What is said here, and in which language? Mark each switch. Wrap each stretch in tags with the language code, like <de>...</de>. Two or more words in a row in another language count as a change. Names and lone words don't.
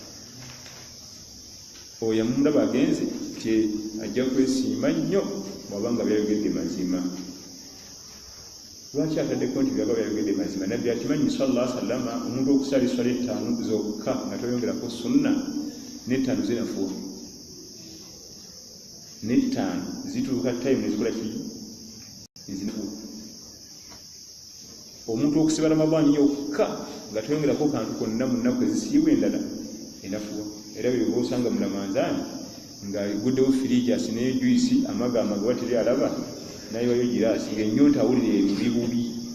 <lg>oyo yamulaba agenze nti ajja kwesiima nnyo bw'abanga byayogedde mazima lwaki ataddeko nti byaba byayogedde mazima nabbi akimanyi sallallahu alaihi wasallam omuntu okusala esswala 5 zokka nga toyongerako sunna n'5 zinafuwa n'5 zituuka time nezikola ki ezinafuwa omuntu okusiba Ramadhani yokka nga toyongerako kantu konna mu nnaku ezisiibwa endala enafuwa era bwe osanga mu Ramadhani nga guddewo firigyasi ne juisi amagama ge wateri alaba nayiwayo girasi ng'ennyonta awulira ebibubi</lg>